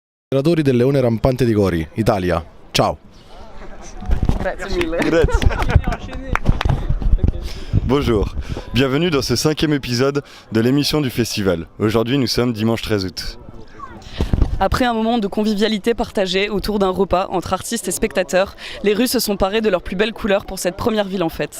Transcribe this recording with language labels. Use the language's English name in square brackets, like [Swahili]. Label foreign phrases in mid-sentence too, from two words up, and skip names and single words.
[Italian] Allenatori del Leone Rampante di Gori, Italia. Ciao. Grazie mille. Grazie. [French] Bonjour, bienvenue dans ce 5e épisode de l'émission du festival. Aujourd'hui nous sommes dimanche 13 août. Après un moment de convivialité partagée autour d'un repas entre artistes et spectateurs, les rues se sont parées de leurs plus belles couleurs pour cette première ville en fête.